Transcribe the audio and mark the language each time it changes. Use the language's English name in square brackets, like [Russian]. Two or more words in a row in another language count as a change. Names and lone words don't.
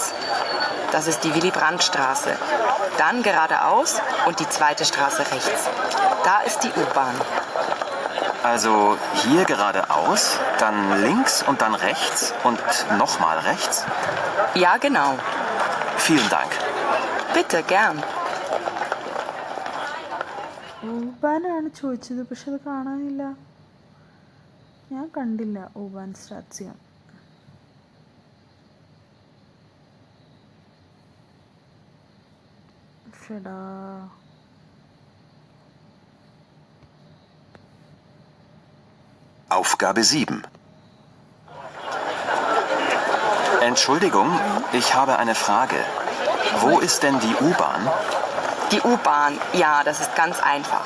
[German] Das ist die Willy-Brandt-Straße. Dann geradeaus und die zweite Straße rechts. Da ist die U-Bahn. Also hier geradeaus, dann links und dann rechts und nochmal rechts? Ja, genau. Vielen Dank. Bitte, gern. [Malayalam] ഊബാനാണ് ചോദിച്ചത്, പക്ഷെ അത് കാണാനില്ല. ഞാൻ കണ്ടില്ല [German] U-Bahn Station. [Malayalam] ഷടാ. [German] Aufgabe 7. Entschuldigung, ich habe eine Frage. Wo ist denn die U-Bahn? Die U-Bahn, ja, das ist ganz einfach.